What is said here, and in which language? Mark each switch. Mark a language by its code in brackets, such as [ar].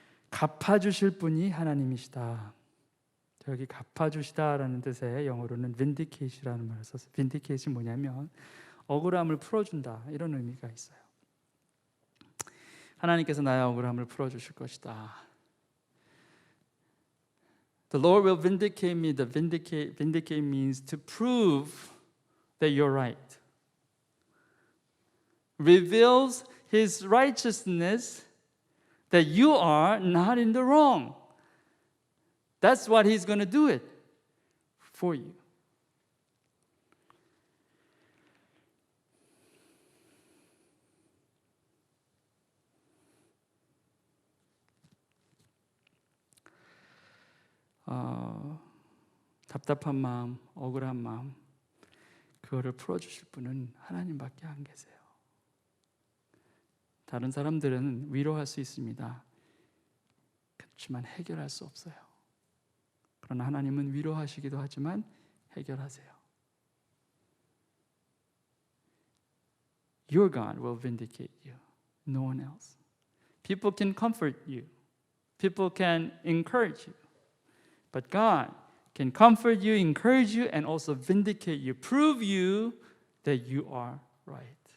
[ko] 갚아주실 분이 하나님이시다. 여기 갚아주시다라는 뜻의 영어로는 vindicate이라는 말을 썼어요. vindicate이 뭐냐면 억울함을 풀어준다 이런 의미가 있어요. 하나님께서 나의 억울함을 풀어주실 것이다. [en] The Lord will vindicate me. The vindicate means to prove that you're right. Reveals His righteousness that you are not in the wrong. That's what He's going to do it. for you. [ko] 답답한 마음, 억울한 마음, 그거를 풀어주실 분은 하나님밖에 안 계세요. 다른 사람들은 위로할 수 있습니다. 그렇지만 해결할 수 없어요. 그러나 하나님은 위로하시기도 하지만 해결하세요. [en] Your God will vindicate you. No one else. People can comfort you. People can encourage you. But God can comfort you, encourage you, and also vindicate you, prove you that you are right.